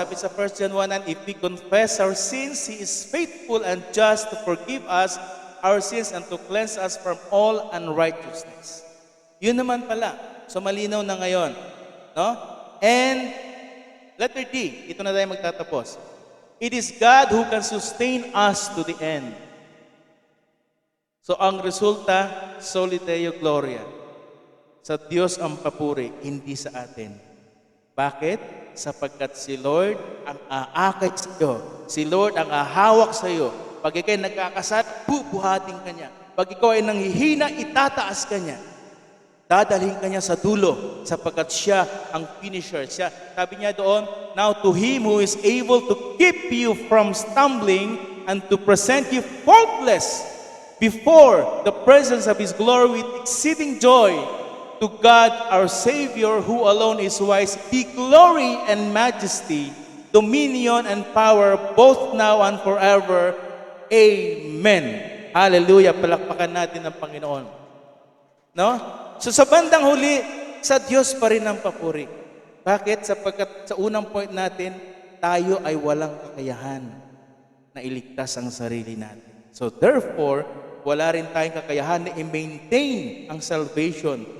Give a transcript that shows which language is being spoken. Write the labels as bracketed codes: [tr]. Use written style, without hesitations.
[tl] Sabi sa [en] 1 John 1, if we confess our sins, He is faithful and just to forgive us our sins and to cleanse us from all unrighteousness. [tl] Yun naman pala. So malinaw na ngayon. No? [en] And letter D, [tl] ito na tayo magtatapos. [en] It is God who can sustain us to the end. [tl] So ang resulta, Soli Deo Gloria. Sa Diyos ang papuri, hindi sa atin. Bakit? Sapagkat si Lord ang aakit sa iyo. Si Lord ang ahawak sa iyo. Pag ikaw'y nagkakasala, bubuhatin ka niya. Pag ikaw ay nanghihina, itataas ka niya. Dadalhin ka niya sa dulo, sapagkat siya ang finisher. Siya, sabi niya doon, [en] now to Him who is able to keep you from stumbling and to present you faultless before the presence of His glory with exceeding joy, to God our Savior, who alone is wise, be glory and majesty, dominion and power, both now and forever. Amen. Hallelujah. [tl] Palakpakan natin ang Panginoon. No? So sa bandang huli, sa Diyos pa rin ang papuri. Bakit? Sapagkat sa unang point natin, tayo ay walang kakayahan na iligtas ang sarili natin. So therefore, wala rin tayong kakayahan na i-maintain ang salvation.